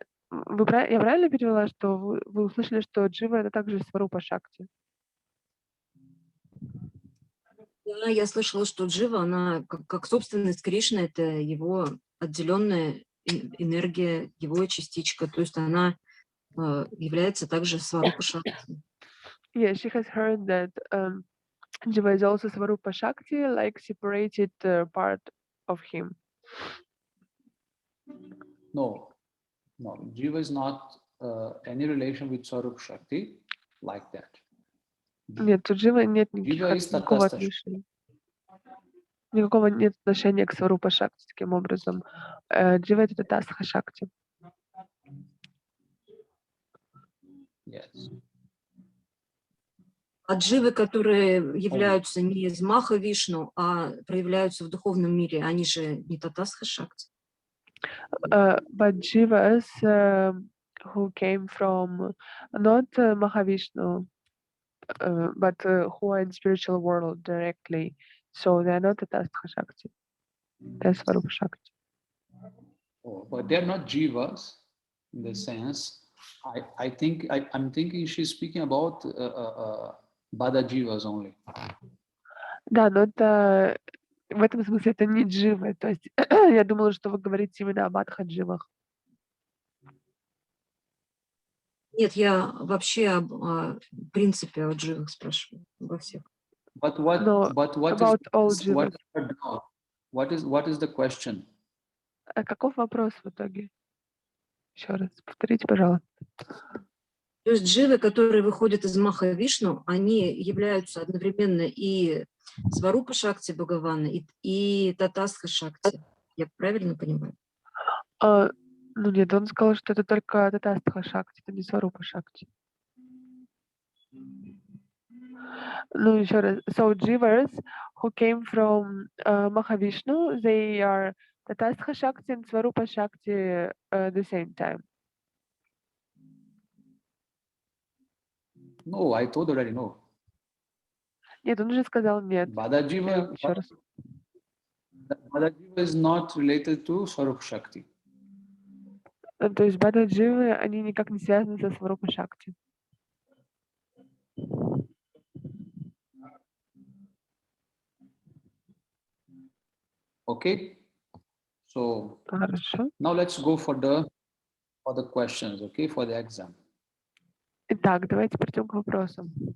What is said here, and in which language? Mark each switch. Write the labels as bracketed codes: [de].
[ru] Я правильно перевела, что вы услышали, что Джива это также Сварупа Шакти? Да, я слышала, что джива, она как собственность Кришны, это его отделенная энергия, его частичка, то есть она является также сварупа шакти. [en] Yeah, she has heard that Jiva is also Swarupa Shakti, like separated part of him. No, Jiva is not any relation with Swarup Shakti like that. [ru] Нет, у Дживы нет никакого отношения. Никакого нет отношения к Сварупа Шакти таким образом. Джива это Татастха Шакти. [en] Yes. [ru] А дживы, которые являются не из Махавишну, а проявляются в духовном мире, они же не Татастха Шакти. [en] But Jivas who came from not Mahavishnu, but who are in spiritual world directly, so they are not Tatastha Shakti. They're Swarupa Shakti. Oh, but they're not Jivas in the sense. I'm thinking she's speaking about Bada Jivas only. [ru] Да, но это в этом смысле это не дживы. То есть я думала, что вы говорите именно об адха-дживах. Нет, я вообще о принципе о дживах спрашиваю, обо всех. [en] But what about all jivas. What is the question? [ru] А каков вопрос в итоге? Еще раз, повторите, пожалуйста. То есть дживы, которые выходят из Махавишну, они являются одновременно и Сварупа Шакти Бхагавана, и Татастха Шакти. Я правильно понимаю? Ну нет, он сказал, что это только Татастха Шакти, это не Сварупа Шакти. Ну, еще раз. [en] So jivas who came from Mahavishnu, they are Tatastha Shakti and Swarupa Shakti at the same time. No, I told already no. [ru] Нет, он уже сказал нет. [en] Bhadajiva [ru] Еще раз. [en] is not related to Swarup Shakti. [ru] То есть бада-дживы, они никак не связаны со Сварупа Шакти. [en] Okay, so [ru] Хорошо. [en] now let's go for the questions, okay, for the exam. [ru] Итак, давайте перейдем к вопросам.